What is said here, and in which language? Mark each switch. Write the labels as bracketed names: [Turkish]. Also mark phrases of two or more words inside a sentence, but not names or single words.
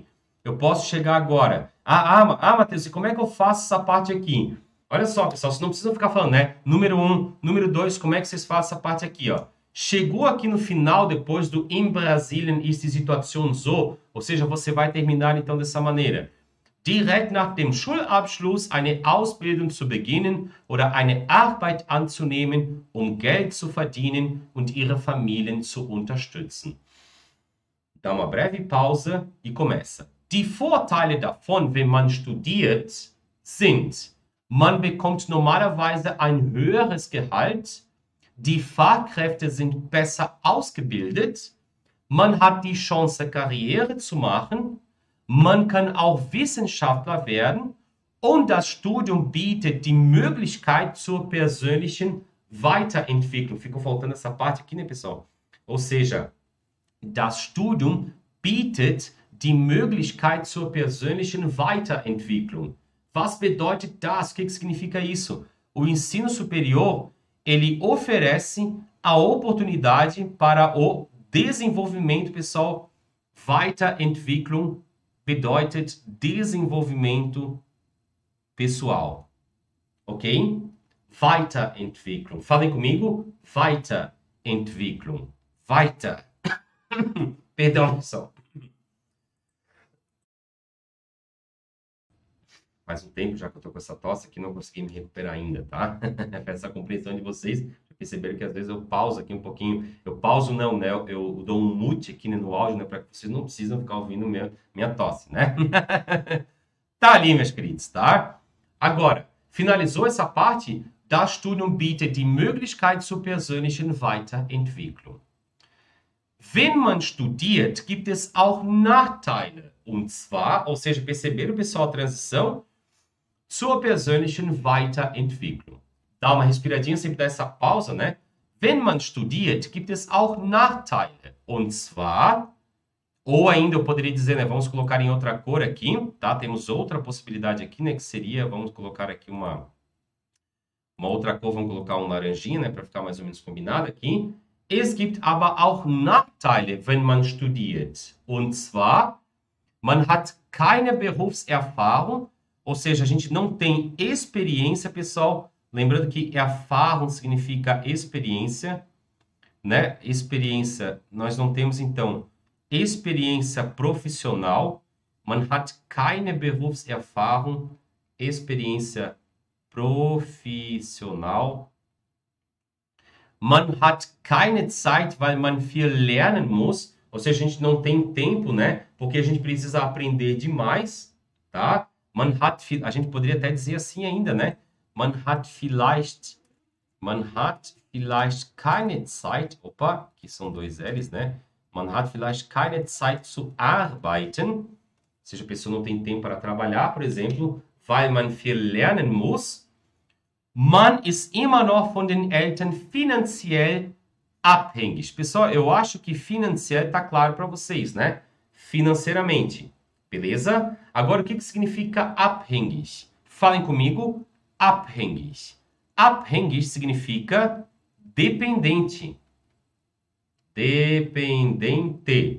[Portuguese] Eu posso chegar agora. Matheus, e como é que eu faço essa parte aqui? Olha só, pessoal, vocês não precisam ficar falando, né? Número 1, número 2, como é que vocês fazem essa parte aqui, ó? Chegou aqui no final, depois do [German] In Brasilien ist die Situation so, [Portuguese] ou seja, você vai terminar então dessa maneira. [German] Direkt nach dem Schulabschluss eine Ausbildung zu beginnen oder eine Arbeit anzunehmen, Geld zu verdienen und ihre Familien zu unterstützen. [Portuguese] Dá uma breve pausa e começa. [German] Die Vorteile davon, wenn man studiert, sind: man bekommt normalerweise ein höheres Gehalt, die Fachkräfte sind besser ausgebildet, man hat die Chance, Karriere zu machen, man kann auch Wissenschaftler werden und das Studium bietet die Möglichkeit zur persönlichen Weiterentwicklung. [Portuguese] Ficou faltando essa parte aqui, né, pessoal? Ou seja, [German] das Studium bietet die Möglichkeit zur persönlichen Weiterentwicklung. Was bedeutet das? [Portuguese] O que significa isso? O ensino superior, ele oferece a oportunidade para o desenvolvimento, pessoal. [German] Weiterentwicklung bedeutet [Portuguese] desenvolvimento pessoal. Ok? Weiterentwicklung. Falem comigo. [German] Weiterentwicklung. Weiter. [Portuguese] Perdão, pessoal. Faz um tempo já que eu tô com essa tosse aqui, não consegui me recuperar ainda, tá? Essa compreensão de vocês, perceberam que às vezes eu pauso aqui um pouquinho. Eu pauso não, né? Eu dou um mute aqui, né, no áudio, né? Para que vocês não precisam ficar ouvindo minha tosse, né? Tá ali, meus queridos, tá? Agora, finalizou essa parte? [German] Das Studium bietet die Möglichkeit zur persönlichen Weiterentwicklung. Wenn man studiert, gibt es auch Nachteile. Und zwar, [Portuguese] ou seja, perceberam, pessoal, a transição? [German] Zur persönlichen Weiterentwicklung. [Portuguese] Dá uma respiradinha, sempre dá essa pausa, né? [German] Wenn man studiert, gibt es auch Nachteile. Und zwar, [Portuguese] ou ainda eu poderia dizer, né? Vamos colocar em outra cor aqui, tá? Temos outra possibilidade aqui, né? Que seria, vamos colocar aqui uma outra cor, vamos colocar um laranjinha, né? Para ficar mais ou menos combinado aqui. [German] Es gibt aber auch Nachteile, wenn man studiert. Und zwar, man hat keine Berufserfahrung, [Portuguese] ou seja, a gente não tem experiência, pessoal. Lembrando que Erfahrung significa experiência, né? Experiência, nós não temos, então, experiência profissional. [German] Man hat keine Berufserfahrung, [Portuguese] experiência profissional. [German] Man hat keine Zeit, weil man viel lernen muss. [Portuguese] Ou seja, a gente não tem tempo, né? Porque a gente precisa aprender demais, tá? A gente poderia até dizer assim ainda, né? [German] Man hat vielleicht keine Zeit. [Portuguese] Opa, aqui são dois L's, né? [German] Man hat vielleicht keine Zeit zu arbeiten. [Portuguese] Ou seja, a pessoa não tem tempo para trabalhar, por exemplo, [German] weil man viel lernen muss. Man ist immer noch von den Eltern finanziell abhängig. [Portuguese] Pessoal, eu acho que financeiro está claro para vocês, né? Financeiramente. Beleza? Agora, o que significa abhängig? Falem comigo. Abhängig. Abhängig significa dependente. Dependente.